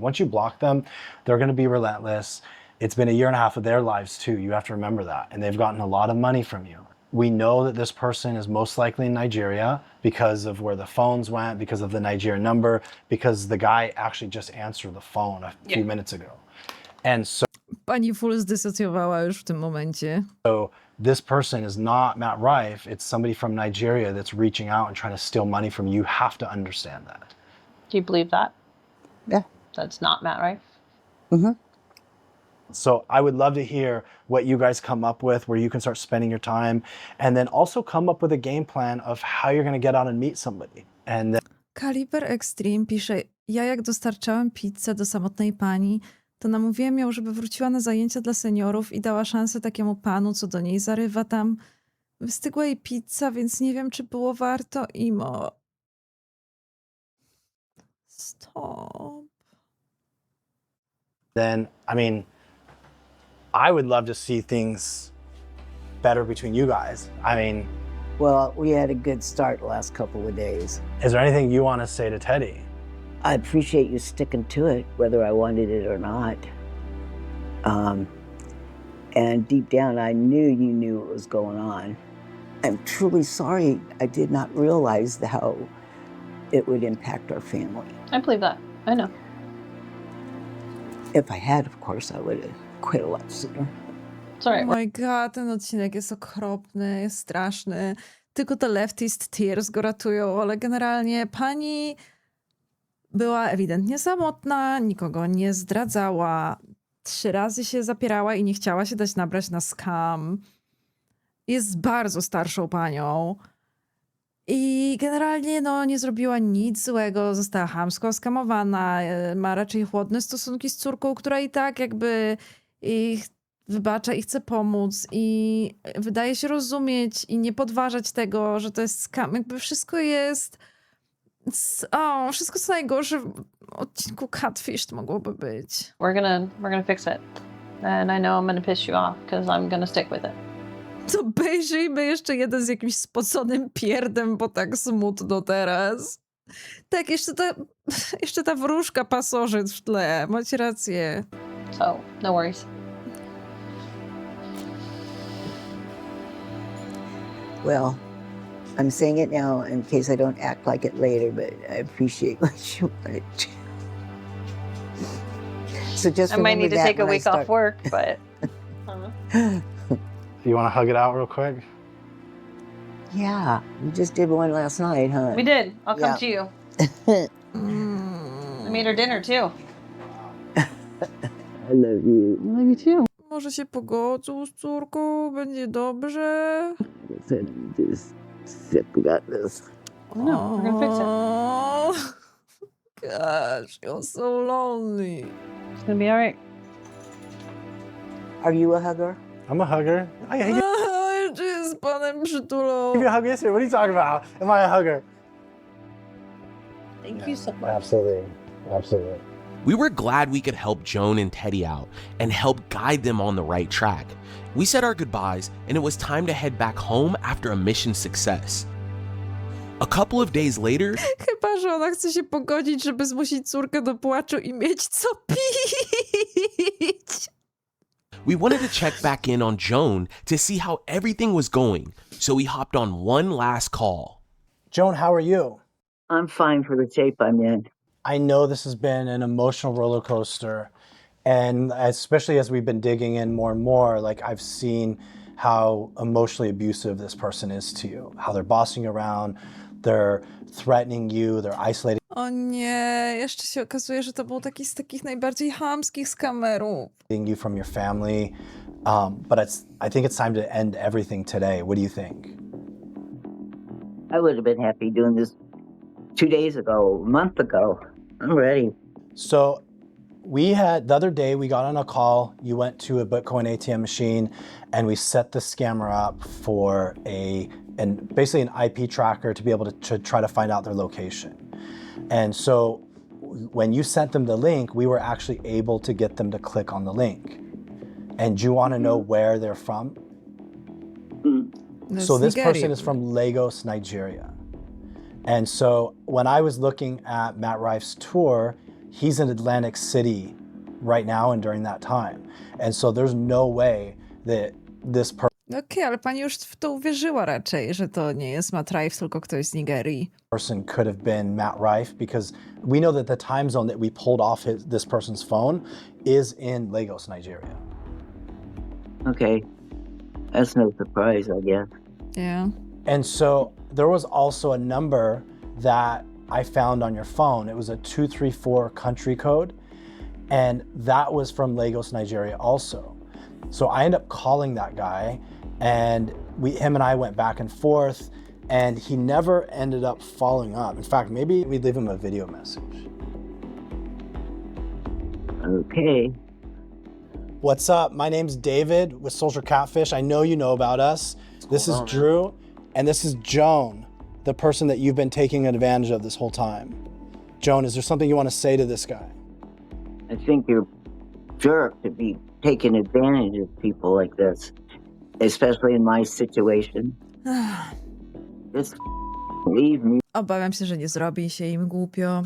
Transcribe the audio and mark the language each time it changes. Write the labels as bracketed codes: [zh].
[en] Once you block them, they're going to be relentless. It's been a year and a half of their lives too. You have to remember that. And they've gotten a lot of money from you. We know that this person is most likely in Nigeria because of where the phones went, because of the Nigerian number, because the guy actually just answered the phone a few minutes ago. And so [pl] Pani full zdysocjowała już w tym momencie. [en] this person is not Matt Rife. It's somebody from Nigeria that's reaching out and trying to steal money from you. You have to understand that. Do you believe that? Yeah. That's not Matt Rife? Mm-hmm. So I would love to hear what you guys come up with, where you can start spending your time, and then also come up with a game plan of how you're going to get out and meet somebody. And then [pl] Kaliber Extreme pisze, ja jak dostarczałem pizzę do samotnej pani, to namówiłem ją, żeby wróciła na zajęcia dla seniorów i dała szansę takiemu panu, co do niej zarywa tam. Wystygła jej pizza, więc nie wiem, czy było warto, Imo. Stop. [en] then, I mean, I would love to see things better between you guys. I mean, Well, we had a good start the last couple of days. is there anything you want to say to Teddy? I appreciate you sticking to it, whether I wanted it or not. And deep down, I knew you knew what was going on. I'm truly sorry I did not realize how it would impact our family. I believe that. I know. If I had, of course, I would have quit a lot sooner. Sorry. Oh my god, [pl] ten odcinek jest okropny, jest straszny. Tylko te [en] leftist tears [pl] go ratują, ale generalnie pani była ewidentnie samotna, nikogo nie zdradzała. 3 razy się zapierała i nie chciała się dać nabrać na scam. Jest bardzo starszą panią. I generalnie no, nie zrobiła nic złego, została chamsko skamowana, ma raczej chłodne stosunki z córką, która i tak jakby ich wybacza i chce pomóc i wydaje się rozumieć i nie podważać tego, że to jest skam. Jakby wszystko jest... wszystko co najgorsze w odcinku Catfished mogłoby być. [en] We're gonna fix it. And I know I'm gonna piss you off because I'm gonna stick with it. [pl] To obejrzyjmy jeszcze jeden z jakimś spoconym pierdem, bo tak smutno teraz. Tak, jeszcze ta wróżka pasożyt w tle. Macie rację. [en] So, no worries. Well, I'm saying it now in case I don't act like it later, but I appreciate what you wanted to. So just I might need to take a when I week off start- work, but You want to hug it out real quick? Yeah, you just did one last night, huh? we did. I'll come Yeah. to you. I made her dinner too. I love you. I love you too. [pl] Może się pogodzą z córką, będzie dobrze. [en] Like I said, I'm just sick about this. No, we're gonna fix it. Gosh, you're so lonely. It's gonna be all right. Are you a hugger? I'm a hugger. I gave [pl] Jeszcze z panem przytulą. [en] you a hug yesterday. What are you talking about? Am I a hugger? Thank you so much. Absolutely. Absolutely. We were glad we could help Joan and Teddy out and help guide them on the right track. We said our goodbyes and it was time to head back home after a mission success. A couple of days later, [pl] Chyba, że ona chce się pogodzić, żeby zmusić córkę do płaczu i mieć co pić. [en] We wanted to check back in on Joan to see how everything was going, so we hopped on one last call. Joan, how are you? I'm fine for the shape I'm in. I know this has been an emotional roller coaster, and especially as we've been digging in more and more, like I've seen how emotionally abusive this person is to you, how they're bossing you around, they're threatening you, they're isolating [pl] O nie, jeszcze się okazuje, że to był taki z takich najbardziej chamskich skamerów. [en] you from your family. But I think it's time to end everything today. What do you think? I would have been happy doing this 2 days ago, a month ago. I'm ready. So the other day we got on a call, you went to a Bitcoin ATM machine and we set the scammer up for basically an IP tracker to be able to try to find out their location. And so when you sent them the link, we were actually able to get them to click on the link. And do you want to know where they're from? So this person is from Lagos, Nigeria. And so when I was looking at Matt Rife's tour, he's in Atlantic City right now and during that time. And so there's no way that this [pl] Okej, ale pani już w to uwierzyła raczej, że to nie jest Matt Rife, tylko ktoś z Nigerii. [en] person could have been Matt Rife, because we know that the time zone that we pulled off this person's phone is in Lagos, Nigeria. Okay. That's no surprise, I guess. Yeah. And so there was also a number that I found on your phone. It was a 234 country code, and that was from Lagos, Nigeria also. So I ended up calling that guy, and him and I went back and forth, and he never ended up following up. In fact, maybe we'd leave him a video message. Okay. What's up? My name's David with Social Catfish. I know you know about us. This is Drew, and this is Joan, the person that you've been taking advantage of this whole time. Joan, is there something you want to say to this guy? I think you're a jerk to be taking advantage of people like this, especially in my situation. Just leave me [pl] Obawiam się, że nie zrobi się im głupio.